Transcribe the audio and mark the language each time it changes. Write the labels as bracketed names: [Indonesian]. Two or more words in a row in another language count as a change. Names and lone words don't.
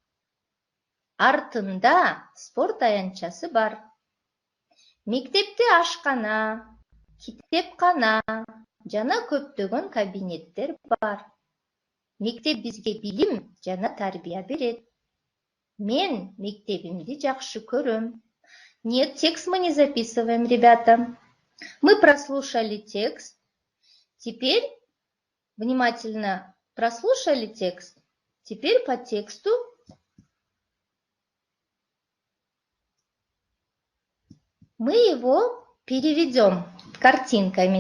[Kyrgyz] Артында спорт аянтчасы бар. Мектепте ашкана, китепкана жана көптөгөн кабинеттер бар. Мектеп бизге билим жана тарбия берет. Мен мектебимди жакшы көрөм. [Russian] Нет, текст мы не записываем, ребята. Мы прослушали текст. Теперь внимательно прослушали текст. Теперь по тексту мы его переведем картинками.